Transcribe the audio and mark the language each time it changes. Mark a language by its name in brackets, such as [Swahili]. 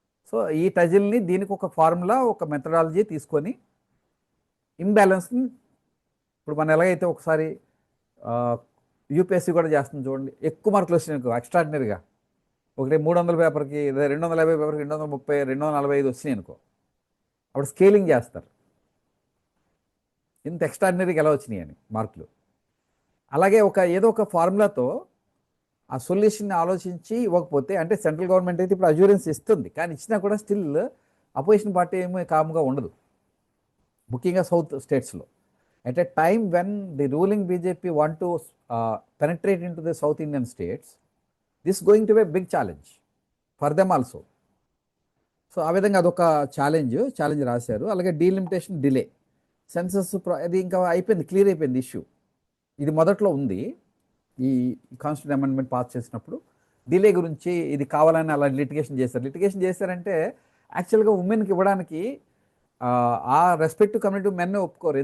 [Telugu] So ఈ టజిల్ని దీనికి ఒక ఫార్ములా, ఒక మెథడాలజీ తీసుకొని ఇంబ్యాలెన్స్ని, ఇప్పుడు మనం ఎలాగైతే ఒకసారి యూపీఎస్సీ కూడా చేస్తుంది చూడండి, ఎక్కువ మార్కులు వచ్చినాయి ఎక్స్ట్రాడినరీగా, ఒకటి 300 పేపర్కి 250 పేపర్కి 230 245 వచ్చినాయి అనుకో, అప్పుడు స్కేలింగ్ చేస్తారు ఇంత ఎక్స్ట్రాడినరీగా ఎలా వచ్చినాయి అని మార్కులు. అలాగే ఏదో ఒక ఫార్ములాతో ఆ సొల్యూషన్ని ఆలోచించి ఇవ్వకపోతే, అంటే సెంట్రల్ గవర్నమెంట్ అయితే ఇప్పుడు అజ్యూరెన్స్ ఇస్తుంది, కానీ ఇచ్చినా కూడా స్టిల్ అపోజిషన్ పార్టీ ఏమీ కామ్గా ఉండదు, ముఖ్యంగా సౌత్ స్టేట్స్లో. [English] At a time when the ruling BJP want to penetrate into the South Indian states, this is going to be a big challenge for them also. [Telugu] So ఆ విధంగా అదొక challenge రాశారు. అలాగే డీలిమిటేషన్ డిలే, సెన్సస్ అది ఇంకా అయిపోయింది, clear అయిపోయింది issue. ఇది మొదట్లో ఉంది, ఈ కాన్స్టిట్యూషన్ అమెండ్మెంట్ పాస్ చేసినప్పుడు డిలే గురించి ఇది కావాలని అలా లిటిగేషన్ చేశారంటే యాక్చువల్గా ఉమెన్కి ఇవ్వడానికి ఆ రెస్పెక్టివ్ కమ్యూనిటీ మెన్నే ఒప్పుకోరు.